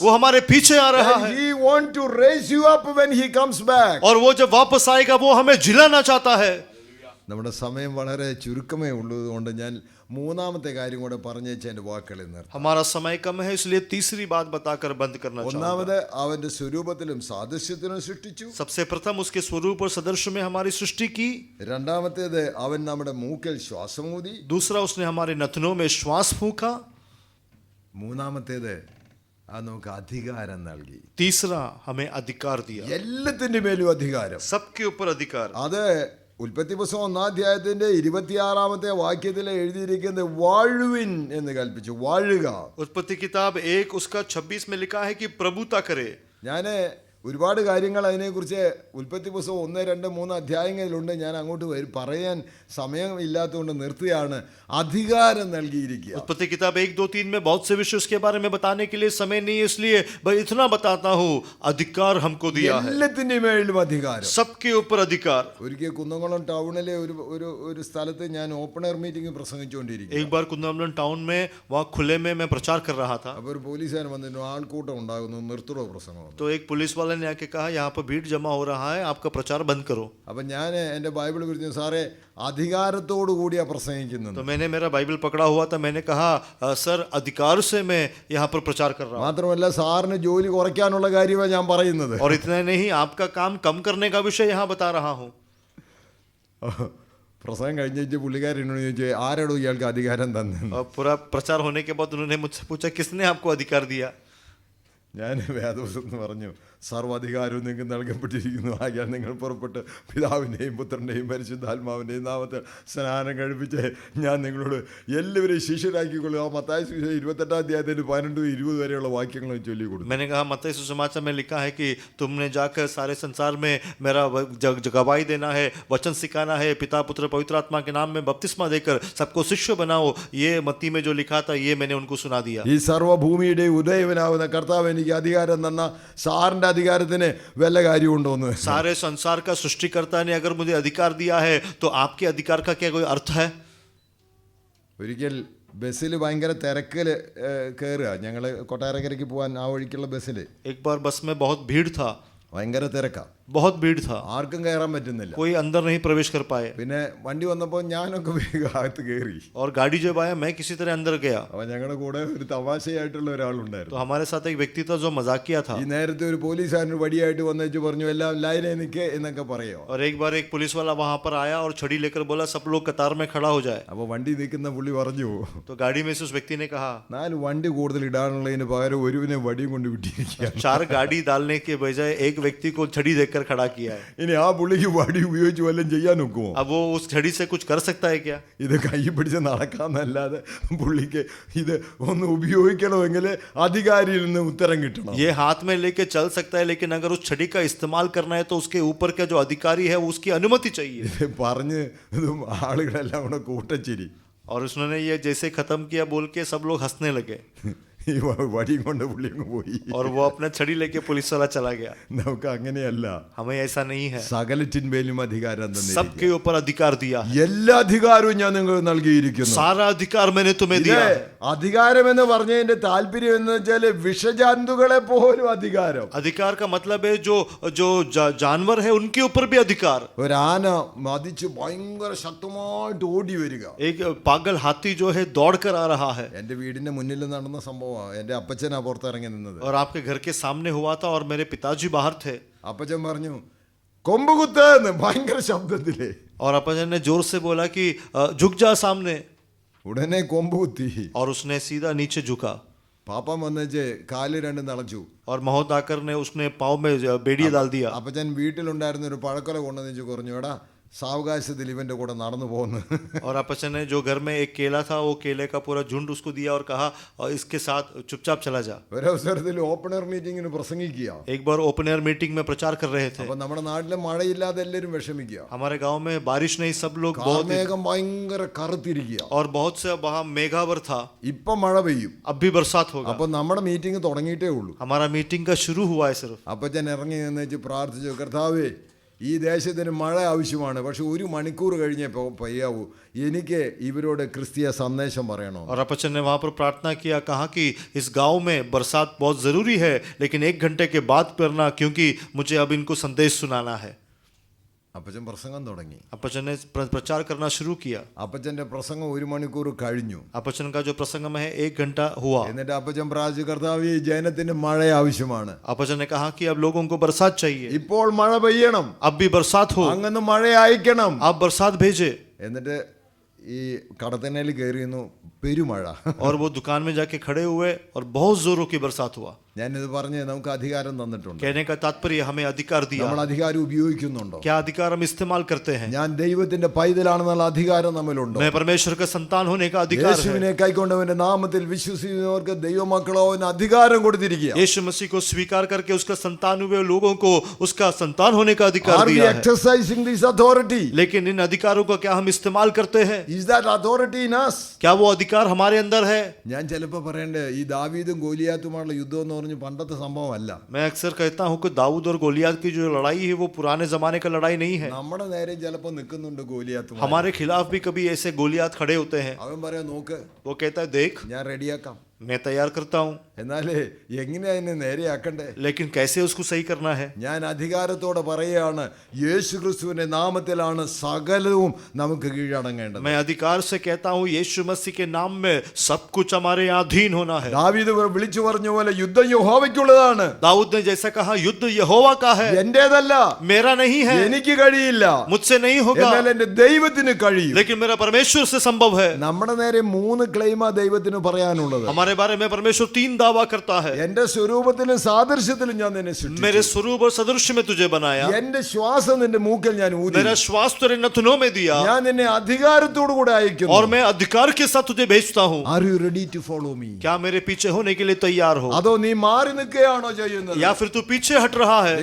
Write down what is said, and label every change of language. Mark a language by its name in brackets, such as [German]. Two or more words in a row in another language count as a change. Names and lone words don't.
[Hindi] वो हमारे पीछे आ रहा [English] And [Hindi] है। [English] he want to raise you up when he comes back. [Hindi] और वो जब वापस आएगा वो हमें जिलाना चाहता है। [Malayalam] നമ്മുടെ സമയം വളരെ ചുരുക്കമേ ഉള്ളതുകൊണ്ട് ഞാൻ മൂന്നാമത്തെ കാര്യം കൂടെ പറഞ്ഞേച്ച് എൻ്റെ വാക്കുകളിൽ നിർത്താം. [Hindi] हमारा समय कम है, इसलिए तीसरी बात बताकर बंद करना चाहूंगा। [Malayalam] ഒന്നാമത് അവന്റെ സ്വരൂപത്തിലും സാദൃശ്യത്തിലും സൃഷ്ടിച്ചു. [Hindi] सबसे प्रथम उसके स्वरूप और सदृश्य में हमारी सृष्टि की। [Malayalam] രണ്ടാമത്തേത് അവൻ നമ്മുടെ മൂക്കിൽ ശ്വാസമൂതി. [Hindi] दूसरा, उसने हमारे नथनों में श्वास फूंका। [Malayalam] മൂന്നാമത്തേത് നമുക്ക് അധികാരം നൽകി. [Hindi] तीसरा, हमें अधिकार दिया, [Malayalam] എല്ലാത്തിന്റെ മേലും അധികാരം. [Hindi] सबके ऊपर अधिकार। [Malayalam] അത് ഉൽപ്പത്തി പുസ്തകം 1-ാം അധ്യായത്തിന്റെ 26-ാമത്തെ വാക്യത്തിൽ എഴുതിയിരിക്കുന്നത് വാഴുവിൻ എന്ന് കൽപ്പിച്ചു. വാഴുക. [Hindi] उत्पत्ति किताब 1 उसका 26 में लिखा है कि प्रभुता करे। [Malayalam] ഞാൻ ഒരുപാട് കാര്യങ്ങൾ അതിനെക്കുറിച്ച് ഉൽപ്പത്തി പുസ്തകം 1, 2, 3 അധ്യായങ്ങളിലുണ്ട്. ഞാൻ അങ്ങോട്ട് പറയാൻ സമയം ഇല്ലാത്തതുകൊണ്ട് നിർത്തുകയാണ്. അധികാരം നൽകിയിരിക്കുക. [Hindi] उत्पत्ति किताब 1, 2, 3 में बहुत से विषय उसके बारे में बताने के लिए समय नहीं है, इसलिए भाई इतना बताता हूँ, अधिकार हमको दिया है, [Malayalam] എല്ലാത്തിന്റെ മേലും അധികാരം. [Hindi] सबके ऊपर अधिकार। [Malayalam] ഒരിക്കൽ കുന്നംകുളം ടൗണിലെ ഒരു സ്ഥലത്ത് ഞാൻ [English] open air meeting [Malayalam] പ്രസംഗിച്ചുകൊണ്ടിരിക്കും. [Hindi] एक बार कुंदमलन टाउन में वहाँ खुले में मैं प्रचार कर रहा था, [Malayalam] അപ്പോൾ ഒരു പോലീസുകാരൻ വന്നിട്ട് ആൾക്കൂട്ടം ഉണ്ടാകുന്നു, നിർത്തടോ പ്രസംഗം. [Hindi] तो एक पुलिस वाले ने आके कहा यहाँ पर भीड़ जमा हो रहा है, आपका प्रचार बंद करो। [Malayalam] അപ്പം ഞാൻ എൻ്റെ ബൈബിൾ കുറിച്ച് സാറേ അധികാരത്തോടു കൂടിയാ പ്രസംഗിക്കുന്നത്. [Hindi] तो मैंने मेरा बाइबल पकड़ा हुआ था, मैंने कहा सर अधिकार से मैं यहाँ पर प्रचार कर रहा हूँ। [Malayalam] മാത്രമല്ല സാറിന് ജോലി കുറയ്ക്കാനുള്ള കാര്യമാണ് ഞാൻ പറയുന്നത്. [Hindi] और इतना नहीं, आपका काम कम करने का विषय यहाँ बता रहा हूँ। [Malayalam] പ്രസംഗം കഴിഞ്ഞിട്ട് പുള്ളിക്കാരനോട് ചോദിച്ചു ആരോടോ ഇയാൾക്ക് അധികാരം തന്നെ. [Hindi] और पूरा प्रचार होने के बाद उन्होंने मुझसे पूछा किसने आपको अधिकार दिया। [Malayalam] ഞാൻ വേദപുസ്തകത്തിൽ പറഞ്ഞു സർവ്വാധികാരവും നിങ്ങൾക്ക് നൽകപ്പെട്ടിരിക്കുന്നു, ആകയാൽ നിങ്ങൾ പുറപ്പെട്ട് പിതാവിൻ്റെയും പുത്രൻ്റെയും പരിശുദ്ധാത്മാവിൻ്റെയും നാമത്തിൽ സ്നാനം കഴിപ്പിച്ച് ഞാൻ നിങ്ങളോട് എല്ലാവരെയും ശിഷ്യരാക്കിക്കൊള്ളുക. മത്തായി സുവിശേഷം 28-ാം അധ്യായത്തിൽ 12-20 വരെയുള്ള വാക്യങ്ങൾ ചൊല്ലി കൊടുത്തു. [Hindi] मैंने कहा मत्ती सुसमाचार में लिखा है कि तुमने जाकर सारे संसार में मेरा गवाही देना है, वचन सिखाना है, पिता पुत्र पवित्र आत्मा के नाम में बपतिस्मा देकर सबको शिष्य बनाओ। ये मत्ती में जो लिखा था ये मैंने उनको सुना दिया। [Malayalam] ഈ സർവ്വഭൂമിയുടെ ഉദയവനാവുന്ന കർത്താവ് എനിക്ക് അധികാരം തന്ന സാറിൻ്റെ അധികാരത്തിന് വല്ല കാര്യമുണ്ടോന്ന്. [Hindi] सारे संसार का सृष्टिकर्ता ने अगर मुझे अधिकार दिया है तो आपके अधिकार का क्या कोई अर्थ है? [Malayalam] ഒരിക്കൽ ബസ്സിൽ ഭയങ്കര തിരക്കിൽ കയറുക. ഞങ്ങൾ കൊട്ടാരക്കരയ്ക്ക് പോകാൻ ആ വഴിക്കുള്ള ബസ്സിൽ [Hindi] एक बार बस में बहुत भीड़ था, [Malayalam] ഭയങ്കര തിരക്കാണ്. [Hindi] बहुत भीड़ था, [Malayalam] ആർക്കും കയറാൻ പറ്റുന്നില്ല. [Hindi] कोई अंदर नहीं प्रवेश कर पाए। [Malayalam] പിന്നെ വണ്ടി വന്നപ്പോൾ ഞാനൊക്കെ വേഗം അകത്ത് കയറി. [Hindi] और गाड़ी जब आया मैं किसी तरह अंदर गया, [Malayalam] അപ്പോൾ ഞങ്ങളുടെ കൂടെ ഒരു തമാശയായിട്ടുള്ള [Hindi] तो [Malayalam] ഒരാളുണ്ടായിരുന്നു. [Hindi] हमारे साथ एक व्यक्ति था जो मजाकिया था। [Malayalam] ഈ നേരത്തെ ഒരു പോലീസുകാരൻ വടിയായിട്ട് വന്നേച്ച് പറഞ്ഞു എല്ലാം ലൈനെ നിൽക്കേ എന്നൊക്കെ പറയോ. [Hindi] और एक बार एक पुलिस वाला वहां पर आया और छड़ी लेकर बोला सब लोग कतार में खड़ा हो जाए। [Malayalam] അപ്പോൾ വണ്ടി നിൽക്കുന്ന പുള്ളി പറഞ്ഞു [Hindi] तो गाड़ी में से उस व्यक्ति ने कहा [Malayalam] 4 വണ്ടി കൂടുതൽ ഇടാനുള്ളതിന് പകരം ഒരുവിനെ വടിയും കൊണ്ട് വിട്ടിരിക്കുക. [Hindi] 4 गाड़ी डालने के बजाय एक व्यक्ति को छड़ी देकर खड़ा किया है। [Malayalam] ഇനി ആ പുള്ളിക്ക് വടി ഉപയോഗിച്ച് വല്ലതും ചെയ്യാൻ ഒക്കുമോ? [Hindi] अब वो उस छड़ी से कुछ कर सकता है क्या? [Malayalam] ഇത് കൈ പിടിച്ച് നടക്കാന്നല്ലാതെ പുള്ളിക്ക് ഇത് ഒന്ന് ഉപയോഗിക്കണമെങ്കിൽ അധികാരിയിൽ നിന്ന് ഉത്തരം കിട്ടണം. [Hindi] ये हाथ में लेके चल सकता है, लेकिन अगर उस छड़ी का इस्तेमाल करना है तो उसके ऊपर का जो अधिकारी है उसकी अनुमति चाहिए। [Malayalam] ഇത് പറഞ്ഞ് ഇതും ആളുകളെല്ലാം കൂടെ കൂട്ടച്ചിരി. [Hindi] और उसने ये जैसे खत्म किया बोल के सब लोग हंसने लगे [Malayalam] ഈ വടിയും കൊണ്ട് പുള്ളി അങ്ങ് പോയി. [Hindi] और वो अपना छड़ी लेके पुलिस वाला चला गया। [Malayalam] നമുക്ക് അങ്ങനെയല്ല. [Hindi] हमें ऐसा नहीं है, [Malayalam] സകലത്തിന്മേലും അധികാരം തന്നെ. [Hindi] सबके ऊपर अधिकार दिया है। [Malayalam] എല്ലാ അധികാരവും ഞാൻ നിങ്ങൾക്ക് നൽകിയിരിക്കുന്നു. [Hindi] सारा अधिकार मैंने तुम्हें दिया है। [Malayalam] അധികാരം എന്ന് പറഞ്ഞതിന്റെ താല്പര്യം എന്ന് വെച്ചാൽ വിഷജന്തുക്കളെ പോലും അധികാരം. [Hindi] अधिकार का मतलब है जो जो जानवर है उनके ऊपर भी अधिकार। [Malayalam] ഒരാന മതിച്ച് ഭയങ്കര ശക്തമായിട്ട് ഓടി വരിക. [Hindi] एक पागल हाथी जो है दौड़ कर आ रहा है, [Malayalam] എൻ്റെ വീടിന്റെ മുന്നിൽ നടന്ന സംഭവമാണ്. എൻ്റെ അപ്പച്ചനാ പുറത്തിറങ്ങി നിന്നത്. [Hindi] और आपके घर के सामने हुआ था और मेरे पिताजी बाहर थे। [Malayalam] അപ്പച്ചൻ പറഞ്ഞു കൊമ്പ് കുത്ത് എന്ന് ഭയങ്കര ശബ്ദത്തില്. [Hindi] और अपने ने जोर से बोला कि झुक जा सामने, [Malayalam] ഉടനെ കൊമ്പ് കുത്തി. [Hindi] और उसने सीधा नीचे झुका। [Malayalam] പാപ്പൻ വന്നേച്ച് കാല് രണ്ടും തളച്ചു. [Hindi] और महोदाकर ने उसने पाँव में बेड़िया डाल दिया। [Malayalam] അപ്പച്ചൻ വീട്ടിലുണ്ടായിരുന്ന ഒരു പഴക്കൊല കൊണ്ടുവന്നു പറഞ്ഞു എടാ സാവകാശത്തിൽ ഇവൻ്റെ കൂടെ നടന്നു പോകുന്നു. [Hindi] और अपचन ने जो घर में एक केला था वो केले का पूरा झुंड उसको दिया और कहा और इसके साथ चुपचाप चला जा. [Malayalam] ഒരവസരത്തിൽ [English] opener meeting [Malayalam] പ്രസംഗിക്കുക. [Hindi] एक बार [English] open air meeting [Hindi] में प्रचार कर रहे थे. [Malayalam] അപ്പൊ നമ്മുടെ നാട്ടിലെ മഴയില്ലാതെ എല്ലാവരും വിഷമിക്കുക. [Hindi] हमारे गांव में बारिश नहीं, सब लोग बहुत [Malayalam] കാർമേഘം ഭയങ്കര കറുത്തിരിക്കുക. [Hindi] और बहुत से वहाँ मेघावर था. [Malayalam] ഇപ്പൊ മഴ പെയ്യും. [Hindi] अब भी बरसात होगा. [Malayalam] അപ്പൊ നമ്മുടെ മീറ്റിംഗ് തുടങ്ങിയിട്ടേ ഉള്ളൂ. [Hindi] हमारा मीटिंग का शुरू हुआ है सिर्फ. [Malayalam] അപ്പച്ചൻ ഇറങ്ങി നിന്ന് പ്രാർത്ഥിച്ചു, കർത്താവേ ഈ ദേശത്തിന് മഴ ആവശ്യമാണ്, പക്ഷെ 1 മണിക്കൂർ കഴിഞ്ഞേ പെയ്യാവൂ, എനിക്ക് ഇവരോട് ക്രിസ്തീയ സന്ദേശം പറയണോ. [Hindi] और अपचन ने वहाँ पर प्रार्थना किया, कहा कि इस गांव में बरसात बहुत ज़रूरी है, लेकिन 1 घंटे के बाद करना, क्योंकि मुझे अब इनको संदेश सुनाना है. [Malayalam] അപ്പച്ചൻ പ്രസംഗം തുടങ്ങി. [Hindi] अपचन ने प्रचार करना शुरू किया. [Malayalam] അപ്പച്ചന്റെ പ്രസംഗം 1 മണിക്കൂർ കഴിഞ്ഞു. [Hindi] अपचन का जो प्रसंग है 1 घंटा हुआ. [Malayalam] എന്നിട്ട് അപ്പച്ചൻ പ്രാർത്ഥിച്ചു, കർത്താവേ ഈ ജനത്തിന് മഴ ആവശ്യമാണ്. [Hindi] अपचन ने कहा कि अब लोगों को बरसात चाहिए, [Malayalam] ഇപ്പോൾ മഴ പെയ്യണം, [Hindi] अब भी बरसात हो, [Malayalam] അങ്ങന്ന് മഴ അയക്കണം. [Hindi] आप बरसात भेजे. [Malayalam] എന്നിട്ട് ഈ കടത്തനയിൽ കയറിയിരുന്നു പെരുമഴ. [Hindi] और वो दुकान में जाके खड़े हुए और बहुत जोरों की बरसात हुआ. [Malayalam] ഞാനിത് പറഞ്ഞ് നമുക്ക് അധികാരം തന്നിട്ടുണ്ട്. [Hindi] कहने का तात्पर्य हमें अधिकार दिया. [Malayalam] നമ്മൾ അധികാരം ഉപയോഗിക്കുന്നുണ്ടോ? [Hindi] क्या अधिकार हम इस्तेमाल करते हैं? [Malayalam] ഞാൻ ദൈവത്തിന്റെ പൈതലാണെന്നുള്ള അധികാരം നമ്മളുണ്ടോ? [Hindi] मैं परमेश्वर का संतान होने का अधिकार है. [Malayalam] യേശുവിനെ കൈക്കൊണ്ടവന്റെ നാമത്തിൽ വിശ്വസിക്കുന്നവർക്ക് ദൈവമക്കളോ अधिകാരം കൊടുത്തിരിക്കുക. [Hindi] यीशु मसीह को स्वीकार करके उसका संतान हुए लोगों को उसका संतान होने का अधिकार [English] Are we [Hindi] दिया है. [English] exercising this authority? [Hindi] लेकिन इन अधिकारों का क्या हम इस्तेमाल करते हैं? [English] Is that authority in us? [Hindi] क्या वो अधिकार हमारे अंदर है? [Malayalam] ഞാൻ ചിലപ്പോൾ പറയണ്ടേ, ഈ ദാവീദും ഗോലിയാത്തുമായുള്ള യുദ്ധം എന്ന് പറഞ്ഞ് പണ്ടത്തെ സംഭവമല്ല. [Hindi] मैं अक्सर कहता हूँ कि दाऊद और गोलियत की जो लड़ाई है वो पुराने जमाने का लड़ाई नहीं है. [Malayalam] നമ്മുടെ നേരെ ചിലപ്പോൾ നിൽക്കുന്നുണ്ട് ഗോലിയാത്തുമാർ. [Hindi] हमारे खिलाफ भी कभी ऐसे गोलियत खड़े होते हैं. [Malayalam] അവൻ പറയാ, നോക്ക് [Hindi] वो कहता है देख [Malayalam] ഞാൻ റെഡിയാക്കാം. [Hindi] मैं तैयार करता हूँ, [Malayalam] എന്നാലേ എങ്ങനെയാ എന്നെ നേരെയാക്കണ്ടേ? [Hindi] लेकिन कैसे उसको सही करना है? [Malayalam] ഞാൻ അധികാരത്തോടെ പറയുകയാണ്, യേശു ക്രിസ്തുവിന്റെ നാമത്തിലാണ് സകലവും നമുക്ക് കീഴടങ്ങേണ്ടത്. [Hindi] मैं अधिकार से कहता हूँ यीशु मसीह के नाम में सब कुछ हमारे अधीन होना है. [Malayalam] ദാവീദ് വിളിച്ചു പറഞ്ഞ പോലെ യുദ്ധം യഹോവയ്ക്കുള്ളതാണ്. [Hindi] दाऊद ने जैसा कहा युद्ध यहोवा का है, [Malayalam] എന്റേതല്ല, [Hindi] मेरा नहीं है, [Malayalam] എനിക്ക് കഴിയില്ല, [Hindi] मुझसे नहीं होगा, [Malayalam] എന്നാൽ എന്റെ ദൈവത്തിന് കഴിയും. [Hindi] लेकिन मेरा परमेश्वर से संभव है. [Malayalam] നമ്മുടെ നേരെ 3 ക്ലെയിമാ ദൈവത്തിന് പറയാനുള്ളത്. [Hindi] हमारे बारे में परमेश्वर 3 दावा करता है. [Malayalam] എന്റെ സ്വരൂപത്തിലും സാദൃശ്യത്തിലും ഞാൻ നിന്നെ സൃഷ്ടിച്ചു. [Hindi] मेरे स्वरूप और सदृश्य में तुझे बनाया, [Malayalam] എന്റെ ശ്വാസം നിന്റെ മൂക്കിൽ ഞാൻ ഊതി, [Hindi] मेरा श्वास तेरे नथुनों में दिया, [Malayalam] ഞാൻ നിന്നെ അധികാരത്തോടു കൂടെ അയക്കുന്നു. [Hindi] और मैं अधिकार के साथ तुझे भेजता हूँ. [English] Are you ready to follow me? [Hindi] क्या मेरे पीछे होने के लिए तैयार हो, [Malayalam] അതോ നീ മാറി നിൽക്കുകയാണോ ചെയ്യുന്നത്? या फिर तू पीछे हट रहा है?